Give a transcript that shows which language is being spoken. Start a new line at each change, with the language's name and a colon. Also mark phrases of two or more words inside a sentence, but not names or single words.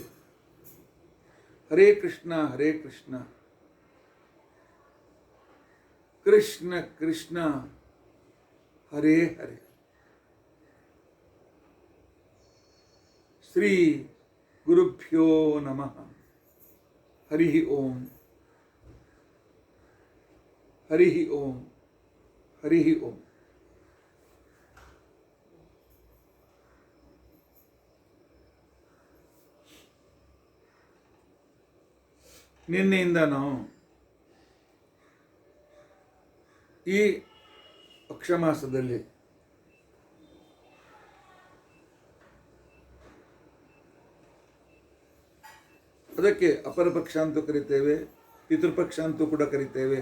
Sanskrit: ಹರೇ ಕೃಷ್ಣ ಕೃಷ್ಣ ಕೃಷ್ಣ ಹರೇ ಹರೇ. ಶ್ರೀ ಗುರುಭ್ಯೋ ನಮಃ. ಹರಿ ಓಂ. ಹರಿ ಓಂ. ಹರಿ ಓಂ.
Kannada: ನಿನ್ನೆಯಿಂದ ನಾವು ಈ ಪಕ್ಷಮಾಸದಲ್ಲಿ ಅದಕ್ಕೆ ಅಪರ ಪಕ್ಷ ಅಂತೂ ಕರಿತೇವೆ, ಪಿತೃಪಕ್ಷ ಅಂತೂ ಕೂಡ ಕರಿತೇವೆ.